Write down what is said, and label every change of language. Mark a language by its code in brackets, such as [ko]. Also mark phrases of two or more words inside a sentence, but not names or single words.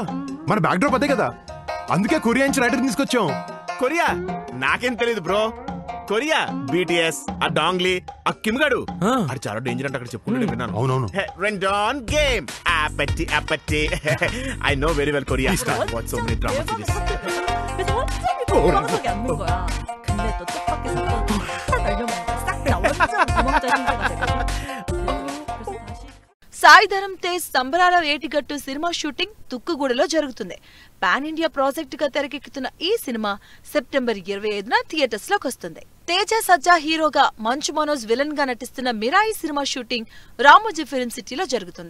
[te] మన బ్యాక్ డ్రాప్ అదే కదా, అందుకే కొరియా నుంచి రైటర్ తీసుకొచ్చాం. కొరియా నాకేం తెలియదు బ్రో. కొరియా BTS, ఆ డాంగ్లీ, ఆ కిమ్ గాడు అది చాలా డేంజర్ అంటే అక్కడ చెప్పుకుంటే విన్నాను. అవునవును. రెండాన్ గేమ్ ఆపట్టి ఆపట్టి. [en] I know very well Korea. What so many drama series. [ko] 정확하게 안 본 거야. 근데 또 뜻밖의 사건이 딱 알려보니까 싹 다 완전 도망자 신세가 돼가지고 그래서 다시 [te] సాయిధరం తేజ్ సంబరాల ఏటిగట్టు సినిమా షూటింగ్ తుక్కుగూడలో జరుగుతుంది. [en] pan India project [te] గా తెరకెక్కుతున్న ఈ సినిమా సెప్టెంబర్ 25న థియేటర్స్ లోకి వస్తుంది. తేజ సజ్జా హీరోగా, మంచు మనోజ్ విలన్ గా నటిస్తున్న మిరాయి సినిమా షూటింగ్ రామోజీ ఫిల్మ్ సిటీలో జరుగుతుంది.